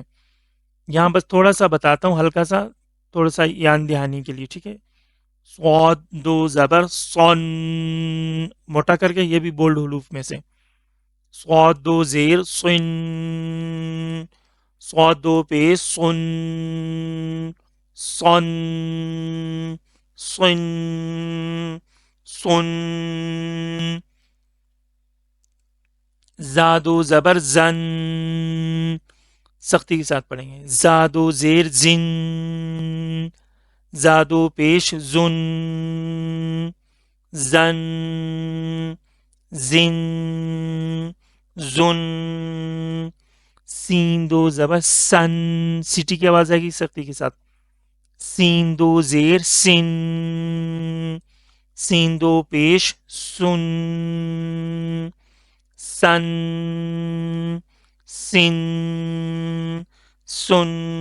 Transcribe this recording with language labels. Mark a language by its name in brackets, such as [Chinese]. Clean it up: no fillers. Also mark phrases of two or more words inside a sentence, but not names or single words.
[Urdu] یہاں بس تھوڑا سا بتاتا ہوں، ہلکا سا، تھوڑا سا یاد دہانی کے لیے، ٹھیک ہے. صاد دو زبر صن، موٹا کر کے، یہ بھی بولڈ حروف میں سے. صاد دو زیر صن، صاد دو پیش صن، صن، صن، صن. زادو زبر زن، سختی کے ساتھ پڑھیں گے. زادو زیر زن، زادو پیش زن، زن، زن، زن. سین دو زبر سن، سیٹی کی آواز آئے گی سختی کے ساتھ. سین دو زیر سن، سین دو پیش سن، سن، سن، سن.